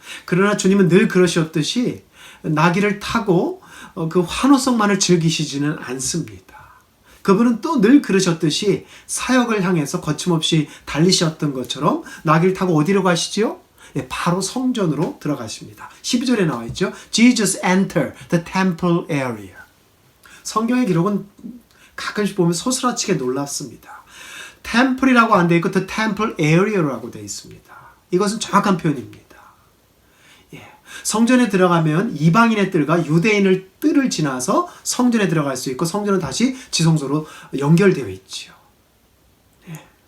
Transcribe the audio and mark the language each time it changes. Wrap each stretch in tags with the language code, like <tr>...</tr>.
<ko>그러나 주님은 늘 그러셨듯이 나귀를 타고 그 환호성만을 즐기시지는 않습니다. 그분은 또 늘 그러셨듯이 사역을 향해서 거침없이 달리셨던 것처럼 나귀를 타고 어디로 가시지요? 예, 바로 성전으로 들어가십니다. 12절에 나와 있죠.</ko> <en>Jesus entered the temple area.</en> <ko>성경의 기록은 가끔씩 보면 소스라치게 놀랍습니다. 템플이라고 안 돼 있고</ko> <en>the temple area</en> <ko>라고 돼 있습니다. 이것은 정확한 표현입니다. 예. 성전에 들어가면 이방인의 뜰과 유대인의 뜰을 지나서 성전에 들어갈 수 있고 성전은 다시 지성소로 연결되어 있지요. 예.</ko>